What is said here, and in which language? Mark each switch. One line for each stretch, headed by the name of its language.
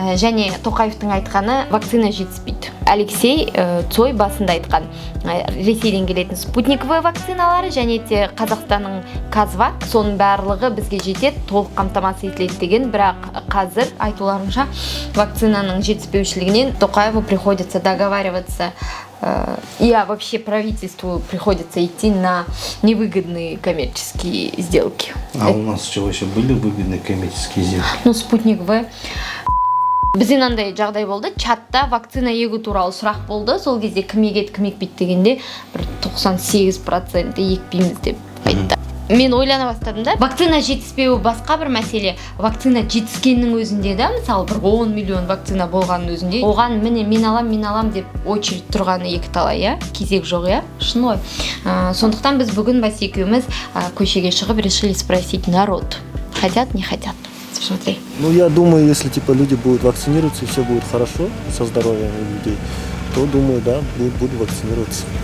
Kazakh: Және Тоқаевтың айтқаны вакцина жетіспейді. Алексей Цой басында айтқан Ресейден келетін спутниковый вакциналары және те Қазақстанның Казвак, соның барлығы бізге жетеді, толық қамтамасыз етіледі деген, бірақ қазір айтуларынша вакцинаның жетіспеушілігінен Тоқаеву
Russian: приходится договариваться, вообще правительству приходится идти на невыгодные коммерческие сделки. А у нас что, вообще были выгодные коммерческие сделки? Ну, спутник В.
Kazakh: Бізден андай жағдай болды, чатта вакцина егу туралы сұрақ болды, сол кезде кім егеді, кім екпейді дегенде бір 98% екпейміз деп айтты. Мен ойлана бастадым да, вакцина жетіспеуі басқа бір мәселе, вакцина жетіскеннің өзінде да, мысалы бір 10 миллион вакцина болғанның өзінде, оған міне мен алам деп очередь тұрғаны екі талай, кезек жоқ, шын ғой. Сондықтан біз бүгін екеуміз көшеге шығып
Russian: решили спросить народ, хотят, не хотят. Смотри. Ну, я думаю, если люди будут вакцинироваться и все будет хорошо со здоровьем людей, то, думаю, да, буду вакцинироваться.